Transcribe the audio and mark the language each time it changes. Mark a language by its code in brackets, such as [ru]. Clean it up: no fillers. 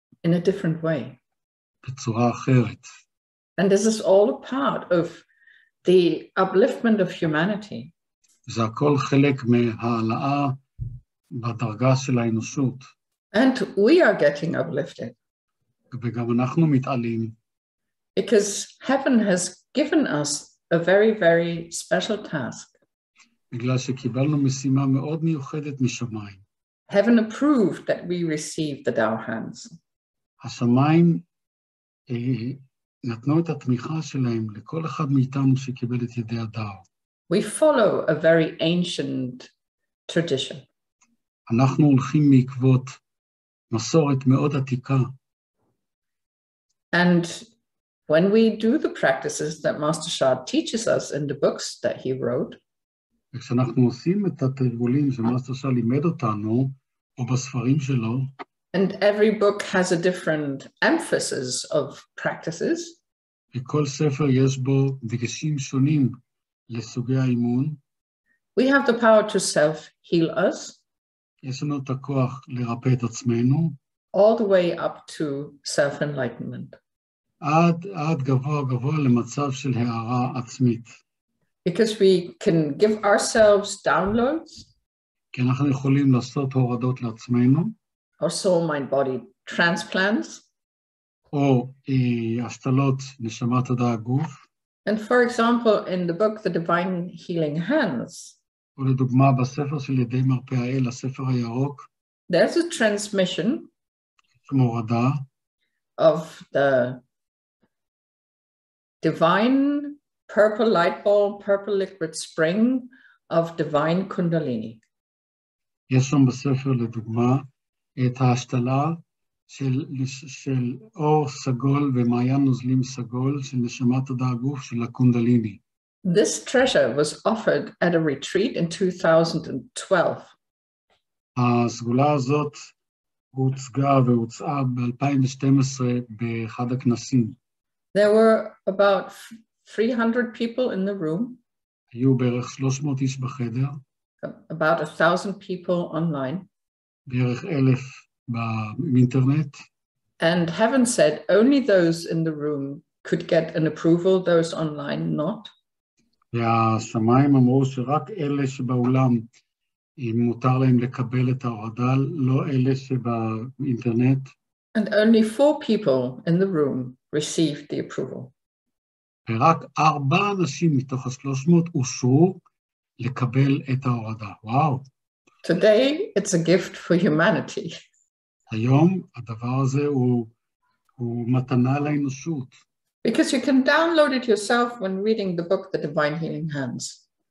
[en] In a different way. [he] בצורה אחרת. [en] And this is all a part of the upliftment of humanity. [he] זה הכל חלק מהעלאה בדרגה של האנושות. [en] And we are getting uplifted. [he] וגם אנחנו מתעלים. [en] Because heaven has given us a very, very special task. [he] בגלל שקיבלנו משימה מאוד מיוחדת משמיים. [en] Heaven approved that we received the Tao Hands. [he] השמיים נתנו את התמיכה שלהם לכל אחד מאיתנו שקיבל את ידי הדאו. [en] We follow a very ancient tradition. [he] אנחנו הולכים מעקבות מסורת מאוד עתיקה. [en] And when we do the practices that Master Shah teaches us in the books that he wrote, [he] וכשאנחנו עושים את התרגולים שמאסטר שאה לימד אותנו, או בספרים שלו, [en] and every book has a different emphasis of practices, [he] בכל ספר יש בו דגשים שונים לסוגי האימון, [en] we have the power to self-heal us, [he] יש לנו את הכוח לרפא את עצמנו, [en] all the way up to self-enlightenment. [he] עד גבוה למצב של הערה עצמית. [en] Because we can give ourselves downloads, [he] כי אנחנו יכולים לעשות הורדות לעצמנו, [en] or soul, mind, body transplants. [he] או השתלות נשמה תודעה גוף. [en] And for example, in the book, The Divine Healing Hands, [he] או לדוגמה בספר של ידי מרפא האל, הספר הירוק, [en] there's a transmission [he] כמו הורדה, [en] of the divine purple light ball, purple liquid spring of divine Kundalini. [he] יש שם בספר לדוגמה את ההשתלה של אור סגול ומעיין נוזלים סגול של נשמת תודעה גוף של הקונדליני. [en] This treasure was offered at a retreat in 2012. [he] הסגולה הזאת הוצגה והוצעה ב-2012 באחד הכנסים. [en] There were about 300 people in the room, [he] היו בערך 300 איש בחדר, [en] about 1,000 people online. [he] בערך 1,000 באינטרנט. [en] And heaven said only those in the room could get an approval, those online not. [he] והשמיים אמרו שרק אלה שבאולם מותר להם לקבל את ההורדה, לא אלה שבאינטרנט. [en] And only 4 people in the room received the approval. [he] ורק 4 אנשים מתוך 300 אושרו לקבל את ההורדה. וואו. [en] Today, it's a gift for humanity. [he] היום הדבר הזה הוא מתנה לאנושות. [en] Because you can download it yourself when reading the book, The Divine Healing Hands.